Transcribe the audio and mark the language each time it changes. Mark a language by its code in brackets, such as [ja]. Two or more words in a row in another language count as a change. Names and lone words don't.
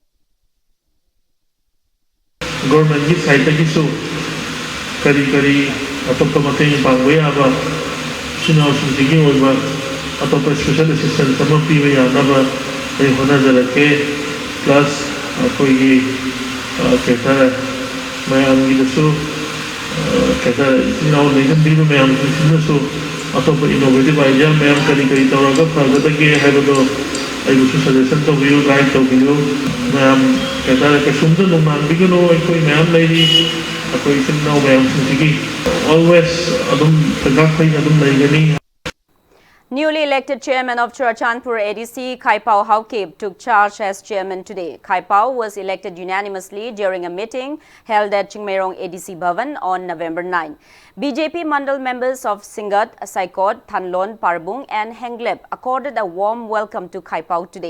[mni] Government की साइड की सो करी ꯑꯇꯣꯞꯄ ꯃꯇꯦꯡ ꯄꯥꯡꯕ ꯌꯥꯕ ꯏꯆꯤꯟ-ꯏꯅꯥꯎꯁꯤꯡꯁꯤꯒꯤ ꯑꯣꯏꯕ ꯑꯇꯣꯞꯄ ꯁꯣꯁꯤꯌꯦꯜ ꯑꯦꯁꯤꯁꯇꯦꯟꯁ ꯑꯃ ꯄꯤꯕ ꯌꯥꯅꯕ ꯑꯩ ꯍꯣꯠꯅꯖꯔꯛꯀꯦ ꯄ꯭ꯂꯁ ꯑꯩꯈꯣꯏꯒꯤ ꯀꯩꯇꯥꯔꯦ ꯃꯌꯥꯝꯒꯤꯗꯁꯨ ꯀꯩꯇꯥꯔꯦ ꯏꯆꯤꯟ-ꯏꯅꯥꯎ ꯂꯩꯖꯟꯕꯤꯕ ꯃꯌꯥꯝꯁꯤꯡꯁꯤꯅꯁꯨ ꯑꯇꯣꯞꯄ ꯏꯅꯣꯚꯦꯇꯤꯚ ꯑꯥꯏꯗꯤꯌꯥ ꯃꯌꯥꯝ ꯀꯔꯤ ꯀꯔꯤ ꯇꯧꯔꯒ ꯐꯒꯗꯒꯦ ꯍꯥꯏꯕꯗꯣ ꯑꯩꯕꯨꯁꯨ ꯁꯖꯦꯁꯟ ꯇꯧꯕꯤꯌꯨ ꯒꯥꯏꯗ ꯇꯧꯕꯤꯌꯨ ꯃꯌꯥꯝ ꯀꯩꯇꯥꯔꯦ ꯀꯩꯁꯨꯝꯇ ꯅꯨꯡꯅꯥꯡꯕꯤꯒꯅꯨ ꯑꯩꯈꯣꯏ ꯃꯌꯥꯝ ꯂꯩꯔꯤ ꯑꯩꯈꯣꯏ ꯏꯆꯤꯟ-ꯏꯅꯥꯎ ꯃꯌꯥꯝꯁꯤꯡꯁꯤꯒꯤ ꯑꯣꯜꯋꯦꯁ ꯑꯗꯨꯝ ꯐꯩꯒꯥꯛ ꯑꯗꯨꯝ ꯂꯩꯒꯅꯤ. [en] Newly elected chairman of Churachandpur ADC, Khaipao Haukip, took charge as chairman today. Khaipao was elected unanimously during a meeting held at Chingmairong ADC Bhavan on November 9. BJP Mandal members of Singat, Saikot, Thanlon, Parbung and Henglep accorded a warm welcome to Khaipao today.